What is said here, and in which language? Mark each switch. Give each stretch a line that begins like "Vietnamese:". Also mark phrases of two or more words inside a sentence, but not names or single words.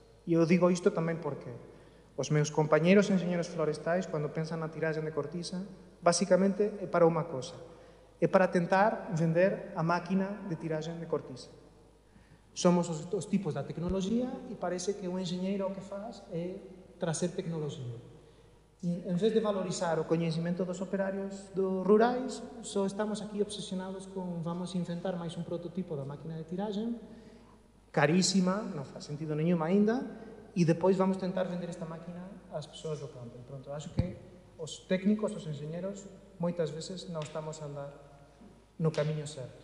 Galician: E eu digo isto tamén porque os meus compañeros enxeñeros florestais, cando pensan na tiraxen de cortiza, basicamente é para unha cosa,
Portuguese: é para tentar vender a máquina de tiragem de cortiça. Somos os tipos da tecnología e parece que o engenheiro o que faz é trazer tecnología. E,
Galician: en vez de valorizar o coñecimento dos operarios rurais, só estamos aquí obsesionados con vamos inventar máis un prototipo da máquina de tiraxe, carísima, non faz sentido nenhum aínda, e depois vamos tentar vender esta máquina ás persoas do campo. Pronto, acho que os técnicos, os engenheiros, moitas veces non estamos a andar no camiño certo.